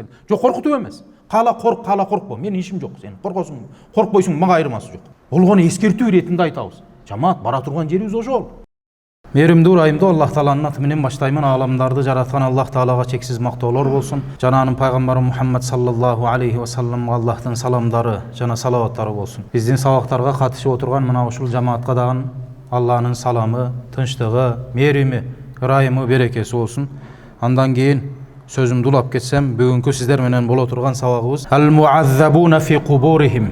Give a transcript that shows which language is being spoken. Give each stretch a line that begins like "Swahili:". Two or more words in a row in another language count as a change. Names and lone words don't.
Kyrgyz: Жок, коркутуп эмес. Кала корк, кала коркпо. Менин ишим жок. Сен коркосуң, коркпойсуң, мага айырмасы жок. Болгону эскертүү иретинде айтабыз. Жамаат, бара турган жерибиз ошол. Мээримдүү Райымдуу Аллах Тааланын аты менен баштаймын. Ааламдарды жараткан Аллах Таалага чексиз мактоолор болсун. Жана анын пайгамбары Мухаммад
Arabic: صلى الله عليه وسلم
Kyrgyz: Аллахтын саламдары жана салаваттары болсун. Биздин сабактарга катышып отурган мына ушул жамаатка дагы Алланын саламы, тынчтыгы, мээрими, ырайымы, берекеси болсун. Андан кийин сөзүмдү улап кетсем, бүгүнкү сиздер менен боло турган сабагыбыз
Arabic: المعذبون في قبورهم.